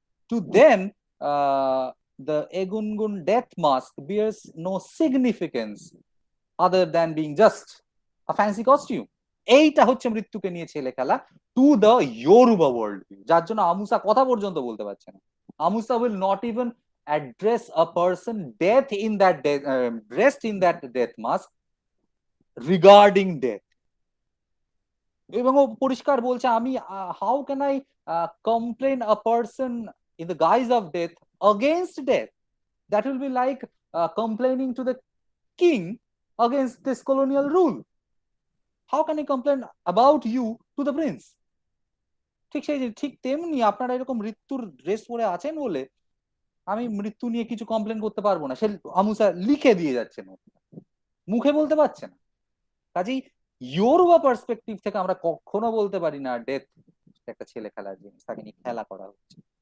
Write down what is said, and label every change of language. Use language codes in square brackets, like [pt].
[bn] To them [en] the Egungun death mask bears no significance other than being just a fancy costume. [bn] এইটা হচ্ছে মৃত্যুকে নিয়ে ছেলে খেলা [en] to the Yoruba world view, [bn] যার জন্য আমুসা কথা পর্যন্ত বলতে পারছে না। [en] Amusa will not even address a person death in that dressed in that death mask regarding death। [bn] এবং ও পরিষ্কার বলছে, আমি [en] How can I complain a person in the guise of death against death? That will be like complaining to the king against this colonial rule. How can I complain about you to the prince? [bn] ঠিক তেমনি আপনারা এরকম মৃত্যুর dress পরে আছেন বলে আমি মৃত্যু নিয়ে কিছু কমপ্লেন করতে পারবো না, সে আমুসা লিখে দিয়ে যাচ্ছে না, মুখে বলতে পারছে না। কাজেই ইয়োরুবা পার্সপেক্টিভ থেকে আমরা কখনো বলতে পারি না ডেথ একটা ছেলে খেলার জিনিস, তাকে নিয়ে খেলা করা হচ্ছে।